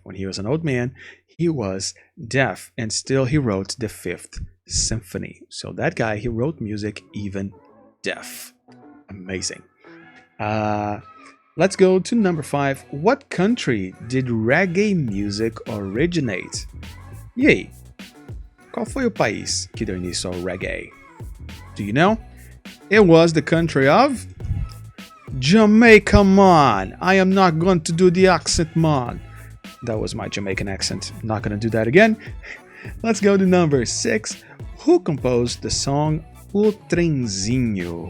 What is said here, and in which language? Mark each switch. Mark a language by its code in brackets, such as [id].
[en] When he was an old man, he was deaf, and still he wrote the 5th Symphony. So that guy, he wrote music even deaf. Amazing. Let's go to number 5. What country did reggae music originate? [pt] E aí? Qual foi o país que deu início ao reggae? [en] Do you know? It was the country of Jamaica, man. I am not going to do the accent, man. That was my Jamaican accent. Not going to do that again. Let's go to number 6. Who composed the song O Trenzinho?